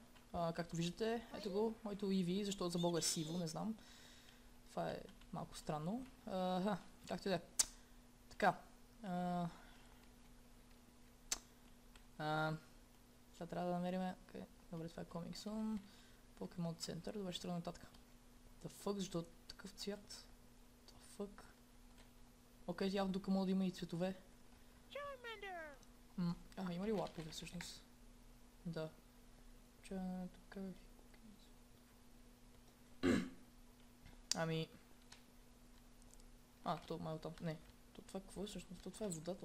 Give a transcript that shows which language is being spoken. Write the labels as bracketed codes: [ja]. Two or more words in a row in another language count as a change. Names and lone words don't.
[bg] Както виждате, ето го, моето Eevee, защото за бога е сиво, не знам. Това е малко странно. Както и да е. Така. Сега трябва да намерим... Добре, това е [en] Coming Soon. [bg] Pokemon Center, добре, ще тръгна нататък. [en] The fuck, [bg] защо такъв цвят? [en] The fuck? [bg] Окей, явно тук мога да има и цветове. Има ли лапове всъщност? Да. Тук... Ами... то май оттам... Не. Това какво е всъщност? Това е водата.